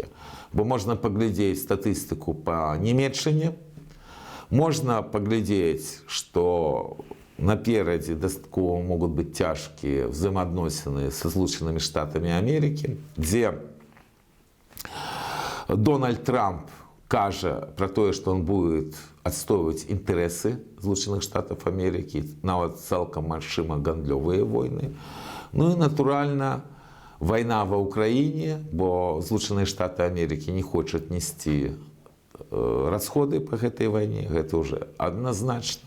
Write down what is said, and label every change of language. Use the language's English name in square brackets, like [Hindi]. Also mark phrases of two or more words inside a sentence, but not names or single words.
[Belarusian] Бо можна паглядзець статыстыку па Нямецчыне, можна паглядзець, што наперадзе дастаткова могуць быць цяжкія взаимоотносины са Злучанымі Штатамі Амерыкі, дзе Дональд Трамп кажа про тое, што [Russian] он будет [Belarusian] адстойваць інтарэсы Злучаных Штатов Америки, нават цалкам магчыма гандлёвыя войны. Ну і натуральна вайна ва Украіне, бо Злучаныя Штаты Америки не хочуць несці расходы по гэтай вайне, гэта уже адназначна.